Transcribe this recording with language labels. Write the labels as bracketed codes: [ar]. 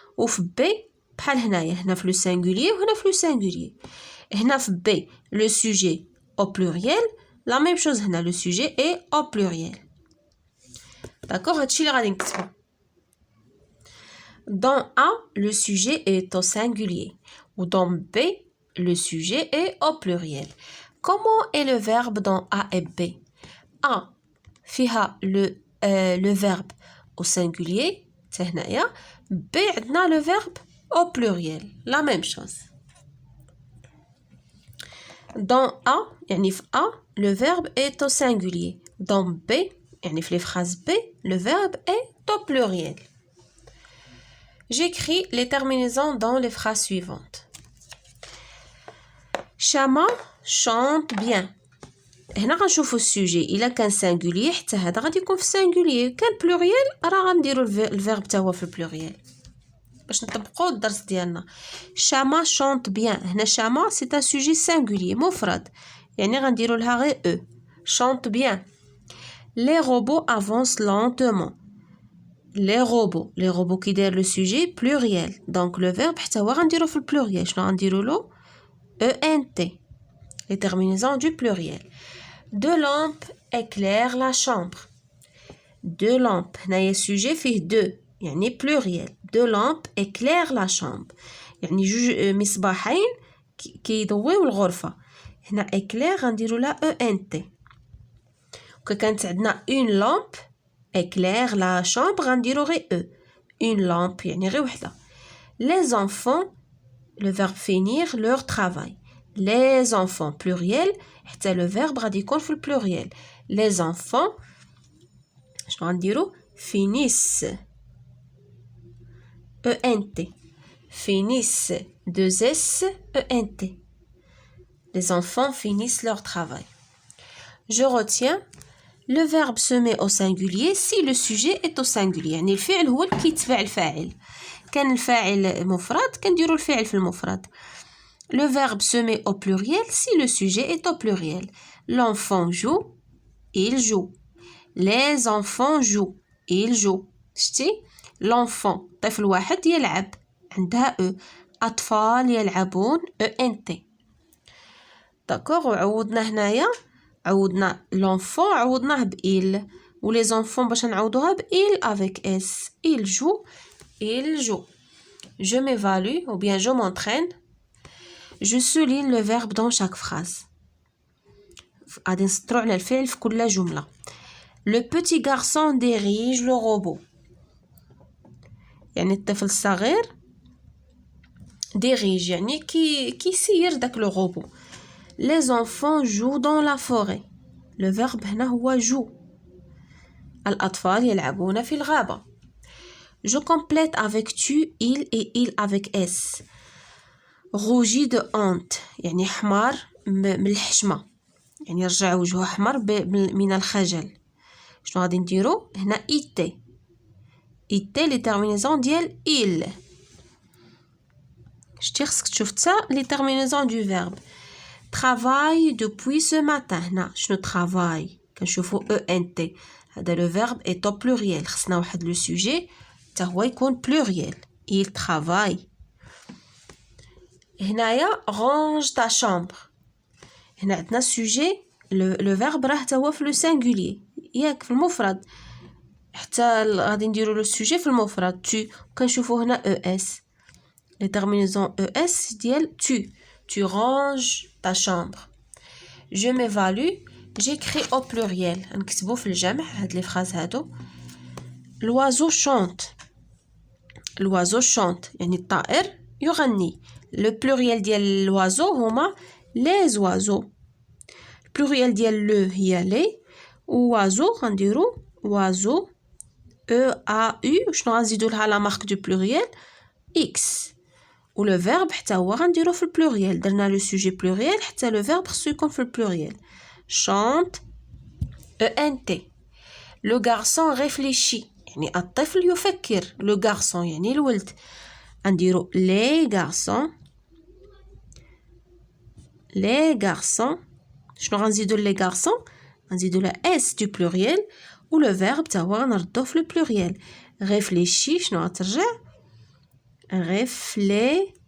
[ar] وفي B بحال هنا في [fr] le singulier [ar] وهنا في le singulier. هنا في [fr] B le sujet au pluriel. la même chose هنا le sujet est au pluriel. [ar] d'accord. هادشي اللي غادي نكتبو. [fr] Dans A, le sujet est au singulier. Ou dans B, le sujet est au pluriel. Comment est le verbe dans A et B? A, [ar] فيها [fr] le verbe au singulier. [ar] هنايا. [fr] B, عندنا le verbe au pluriel. La même chose. Dans A, [ar] يعني في [fr] A, le verbe est au singulier. Dans B, [ar] يعني في [fr] les phrases B, le verbe est au pluriel. J'écris les terminaisons dans les phrases suivantes. Chama chante bien. [ar] هنا غنشوفوا السوجي الا كان singulier حتى هذا غادي يكون في singulier. كان pluriel راه غنديروا الفيرب حتى هو في pluriel باش نطبقوا الدرس ديالنا. [fr] Chama chante bien. هنا chama c'est un sujet singulier [ar] مفرد يعني غنديروا لها غير [fr] e. Chante bien. Les robots avancent lentement. Les robots qui داير le sujet pluriel. donc le verbe [ar] حتى هو غنديرو في البلوريال. شنو غنديرو له؟ ENT. [fr] les terminaisons du pluriel. Deux lampes éclairent la chambre. Deux lampes [ar] هنايا [fr] sujet فيه deux يعني pluriel. Deux lampes éclairent la chambre [ar] يعني جوج مصباحين كيضويو الغرفة. هنا éclair غنديرو لها ENT. وكانت عندنا [fr] une lampe éclaire la chambre [ar] غنديرو غير [fr] e. Une lampe [ar] يعني غير وحدة. [fr] Les enfants, le verbe finir leur travail. Les enfants pluriel حتى le verbe [ar] غادي يكون في [fr] pluriel. Les enfants [ar] شنو غنديرو [fr] finissent ENT. Finissent 2S ENT. Les enfants finissent leur travail. Je retiens le verbe se met au singulier si le sujet est au singulier. [ar] يعني الفعل هو اللي كيتبع الفاعل. كان الفاعل مفرد كنديرو الفعل في المفرد. [fr] Le verbe se met au pluriel si le sujet est au pluriel. L'enfant joue, il joue. Les enfants jouent, ils jouent. [ar] شتي l'enfant طفل واحد يلعب عندها e. أطفال يلعبون ENT. داكوغ وعوضنا هنايا عوضنا l'enfant عوضناه ب il و les enfants باش نعوضوها ب il avec s. [fr] Il joue, il joue. Je m'évalue ou bien je m'entraîne. Je souligne le verbe dans chaque phrase. [ar] غادي نسطرو على الفعل في كل جملة. [fr] Le petit garçon dirige le robot. [ar] يعني الطفل الصغير dirige يعني كيسير داك لو روبو. [fr] Les enfants jouent dans la forêt. Le verbe [ar] هنا [fr] هو joue. [ar] الأطفال يلعبون في الغابة. [fr] Je complète avec tu, il et il avec s. Rougi de honte [ar] يعني حمار من الحشمة. يعني رجع وجهه أحمر من الخجل. شنو غادي نديرو هنا ite. ite لي terminaison ديال il. شتي خصك تشوف حتى لي terminaison du verbe. [fr] Travaille depuis ce matin. [ar] هنا شنو travaille كنشوفو ENT. هذا [fr] لو verbe est au pluriel. [ar] خصنا واحد لو sujet حتى هو يكون pluriel. [fr] Il travaille. [ar] هنايا [fr] range ta chambre. [ar] هنا عندنا sujet لو verbe راه حتى هو في لو singulier ياك في المفرد. حتى غادي نديرو لو sujet في المفرد tu. كنشوفو هنا es. [fr] Les terminaisons es [ar] ديال [fr] tu. Tu ranges ta chambre. Je m'évalue. J'écris au pluriel. [ar] نكتبو في الجمع هاد لي فراز هادو. [fr] L'oiseau chante. L'oiseau chante [ar] يعني الطائر يغني. [fr] Le pluriel ديال l'oiseau [ar] هما [fr] les oiseaux. pluriel ديال le هي les. oiseau غنديرو oiseau E-A-U. [ar] شنو غنزيدو لها لا مارك دو pluriel X. و لو فيرب حتى هو غنديرو في البلوريال. درنا لو سوجي بلوريال حتى لو فيرب خصو يكون في البلوريال. [fr] chante ENT. لو غارسون réfléchit [ar] يعني الطفل يفكر. لو غارسون يعني الولد. غنديرو لي غارسون. لي غارسون. شنو غنزيدو لي غارسون غنزيدو لا اس دو بلوريال و لو فيرب حتى هو غنردوه في البلوريال. réfléchit شنو غترجع réfléchissent.